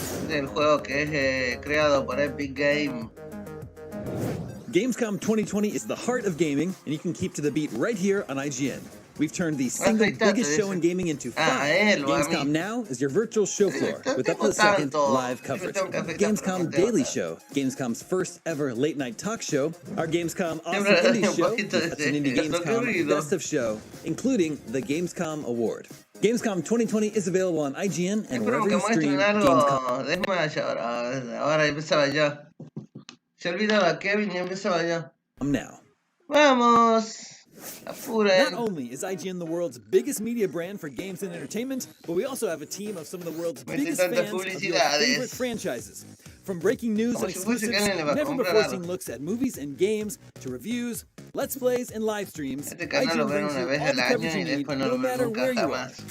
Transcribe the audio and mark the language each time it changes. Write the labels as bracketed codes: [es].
[es] El juego que es creado por Epic Game. [en] Gamescom 2020 is the heart of gaming, and you can keep to the beat right here on IGN. We've turned the single biggest show in gaming into 5. Gamescom Now is your virtual show floor with up-to-the-second live coverage. Gamescom Daily Show, Gamescom's first ever late-night talk show. Our Gamescom Awesome Indie Show, that's an Indie Gamescom Best of Show, including the Gamescom Award. Gamescom 2020 is available on IGN and wherever you stream Gamescom. [es] Ahora empezaba yo. Se olvidaba Kevin y empezaba yo. [en] Now. [es] Vamos. [en] Not only is IGN the world's biggest media brand for games and entertainment, but we also have a team of some of the world's biggest fans of your favorite franchises. From breaking news and exclusives, never-before-seen looks at movies and games, to reviews, let's plays, and live streams, IGN brings you all the coverage you need, no matter where you are.